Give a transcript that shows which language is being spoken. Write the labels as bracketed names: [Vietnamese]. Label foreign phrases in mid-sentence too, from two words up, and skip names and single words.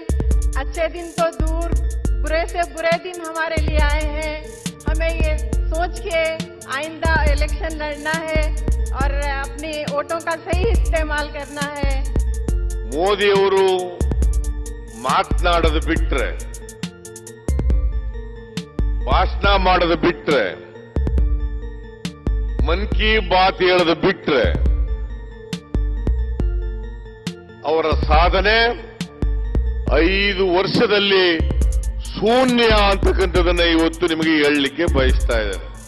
[Hindi] अच्छे दिन तो दूर, बुरे से बुरे दिन हमारे लिए आए हैं। हमें ये सोच के आइंदा इलेक्शन लड़ना है और अपनी वोटों का सही इस्तेमाल करना है। [Kannada] ಮೋದಿ ಅವರು ಮಾತನಾಡೋದು ಬಿಟ್ರೆ, ಭಾಷಣ ಮಾಡೋದು ಬಿಟ್ರೆ, ಮನ್ ಕಿ ಬಾತ್ ಹೇಳೋದು ಬಿಟ್ರೆ ಅವರ ಸಾಧನೆ 5 ವರ್ಷದಲ್ಲಿ ಶೂನ್ಯ ಅಂತಕ್ಕಂಥದನ್ನ ಇವತ್ತು ನಿಮಗೆ ಹೇಳಲಿಕ್ಕೆ ಬಯಸ್ತಾ ಇದ್ದೇನೆ.